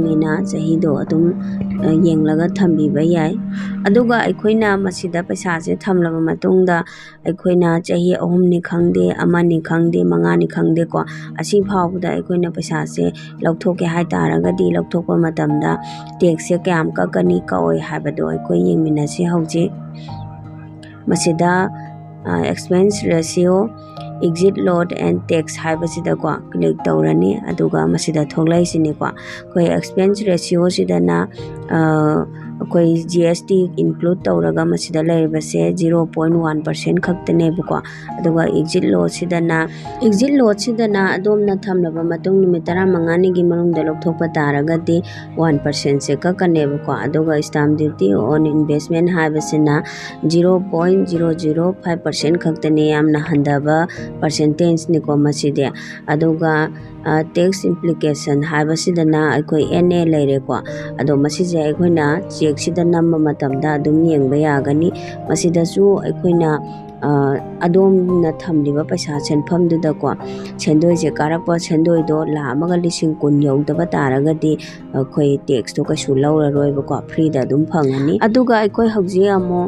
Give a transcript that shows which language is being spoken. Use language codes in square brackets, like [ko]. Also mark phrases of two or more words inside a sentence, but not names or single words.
[mni] ꯏꯟꯅ ꯆꯍꯤꯗꯣ ꯑꯗꯨꯝ ꯌꯦꯡꯂꯒ ꯊꯝꯕꯤꯕ ꯌꯥꯏ ꯑꯗꯨꯒ ꯑꯩꯈꯣꯏꯅ ꯃꯁꯤꯗ ꯄꯩꯁꯥꯁꯦ ꯊꯝꯂꯕ ꯃꯇꯨꯡꯗ ꯑꯩꯈꯣꯏꯅ ꯆꯍꯤ 3ꯅꯤ ꯈꯪꯗꯦ 1ꯅꯤ ꯈꯪꯗꯦ 5ꯅꯤ ꯈꯪꯗꯦꯀꯣ ꯑꯁꯤ ꯐꯥꯎꯕꯗ ꯑꯩꯈꯣꯏꯅ ꯄꯩꯁꯥꯁꯦ ꯂꯧꯊꯣꯛꯀꯦ ꯍꯥꯏꯇꯥꯔꯒꯗꯤ ꯂꯧꯊꯣꯛꯄ ꯃꯇꯝꯗ ꯇꯦꯛꯁꯁꯦ ꯀꯌꯥꯝ ꯀꯛꯀꯅꯤ ꯀꯛꯑꯣꯏ ꯍꯥꯏꯕꯗꯣ ꯑꯩꯈꯣꯏ ꯌꯦꯡꯃꯤꯟꯅꯁꯤ ꯍꯧꯖꯤꯛ ꯃꯁꯤꯗ [en] expense ratio exit load and tax [mni] ꯍꯥꯏꯕꯁꯤꯗꯀꯣ ꯀ꯭ꯂꯤꯛ ꯇꯧꯔꯅꯤ ꯑꯗꯨꯒ ꯃꯁꯤꯗ ꯊꯣꯛꯂꯛꯏꯁꯤꯅꯤꯀꯣ ꯑꯩꯈꯣꯏ [en] expense ratio [mni] ꯁꯤꯗꯅ ꯑꯩꯈꯣꯏ [en] GST include [mni] ꯇꯧꯔꯒ ꯃꯁꯤꯗ ꯂꯩꯔꯤꯕꯁꯦ 0.1% ꯈꯛꯇꯅꯦꯕꯀꯣ ꯑꯗꯨꯒ [en] exit load [mni] ꯁꯤꯗꯅ ꯑꯗꯣꯝꯅ ꯊꯝꯂꯕ ꯃꯇꯨꯡ ꯅꯨꯃꯤꯠ 15ꯅꯤꯒꯤ ꯃꯅꯨꯡꯗ ꯂꯧꯊꯣꯛꯄ ꯇꯥꯔꯒꯗꯤ 1%ꯁꯦ ꯀꯛꯀꯅꯦꯕꯀꯣ ꯑꯗꯨꯒ [en] stamp duty on investment [mni] ꯍꯥꯏꯕꯁꯤ나 0.005% ꯈꯛꯇꯅꯤ ꯌꯥꯝꯅ ꯍꯟꯊꯕ percentageꯅꯤꯀꯣ ꯃꯁꯤꯗꯤ ꯑꯗꯨꯒ [en] tax implication [mni] ꯍꯥꯏꯕꯁꯤꯗꯅ ꯑꯩꯈꯣꯏ NA ꯂꯩꯔꯦꯀꯣ ꯑꯗꯣ ꯃꯁꯤꯁꯦ ꯑꯩꯈꯣꯏꯅ ꯆꯦꯛꯁꯤꯗ ꯅꯝꯕ ꯃꯇꯝꯗ ꯑꯗꯨꯝ ꯌꯦꯡꯕ ꯌꯥꯒꯅꯤ ꯃꯁꯤꯗꯁꯨ ꯑꯩꯈꯣꯏꯅ ꯑꯗꯣꯝꯅ ꯊꯝꯂꯤꯕ ꯄꯩꯁꯥ ꯁꯦꯟꯐꯝꯗꯨꯗꯀꯣ ꯁꯦꯟꯗꯣꯏꯁꯦ ꯀꯥꯔꯛꯄ ꯁꯦꯟꯗꯣꯏꯗꯣ ꯂꯥꯛ ꯑꯃꯒ 10,010 ꯌꯧꯗꯕ ꯇꯥꯔꯒꯗꯤ ꯑꯩꯈꯣꯏ ꯇꯦꯛꯁꯇꯣ ꯀꯩꯁꯨ ꯂꯧꯔꯔꯣꯏꯕꯀꯣ ꯐ꯭ꯔꯤꯗ ꯑꯗꯨꯝ ꯐꯪꯒꯅꯤ ꯑꯗꯨꯒ ꯑꯩꯈꯣꯏ ꯍꯧꯖꯤꯛ ꯑꯃꯨꯛ